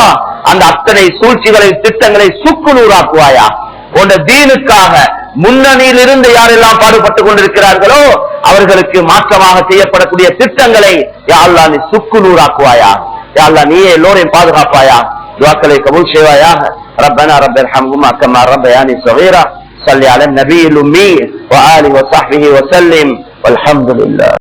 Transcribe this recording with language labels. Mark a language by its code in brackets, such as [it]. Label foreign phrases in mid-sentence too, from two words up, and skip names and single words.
[ta] அந்த அத்தனை சூழ்ச்சிகளை திட்டங்களை சுக்குநூறாக்குவாயா. உன் தீனுக்காக முன்னணியில் இருந்து யாரெல்லாம் பாடுபட்டுக் கொண்டிருக்கிறார்களோ அவர்களுக்கு மாற்றமாக செய்யப்படக்கூடிய திட்டங்களை யா அல்லாஹ் நீ சுக்குநூறாக்குவாயா. யா அல்லாஹ் நீயே எல்லோரையும் பாதுகாப்பாயா. துஆக்களை கபூல் செய்வாயாக. [ar] ربنا رب ارحمهما كما ربياني صغيرا. صل على النبي الأمي وآله وصحبه وسلم والحمد لله.